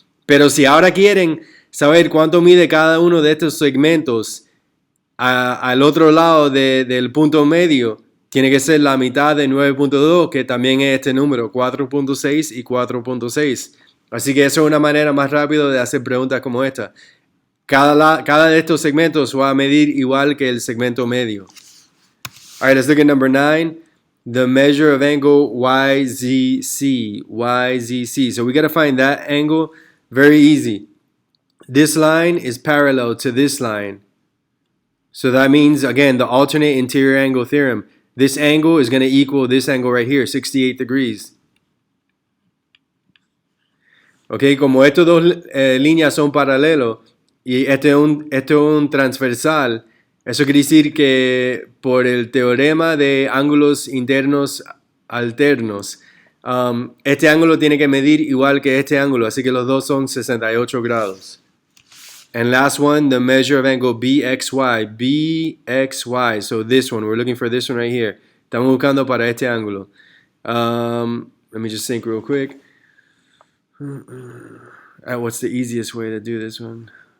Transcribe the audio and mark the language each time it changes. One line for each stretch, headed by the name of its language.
Spanish: Pero si ahora quieren saber cuánto mide cada uno de estos segmentos al otro lado del punto medio, tiene que ser la mitad de 9.2, que también es este número, 4.6 y 4.6. Así que eso es una manera más rápida de hacer preguntas como esta. Cada de estos segmentos va a medir igual que el segmento medio.
English: All right, let's look at number 9. The measure of angle YZC. YZC. So we got to find that angle. Very easy. This line is parallel to this line. So that means, again, the alternate interior angle theorem. This angle is going to equal this angle right here, 68 degrees.
Spanish: Ok, como estas dos líneas son paralelos y este es un transversal, eso quiere decir que por el teorema de ángulos internos alternos, este ángulo tiene que medir igual que este ángulo, así que los dos son 68 grados.
English: And last one, the measure of angle BXY. BXY, so this one, we're looking for this one right here.
Spanish: Estamos buscando para este ángulo.
English: Let me just think real quick. What's the easiest way to do this one?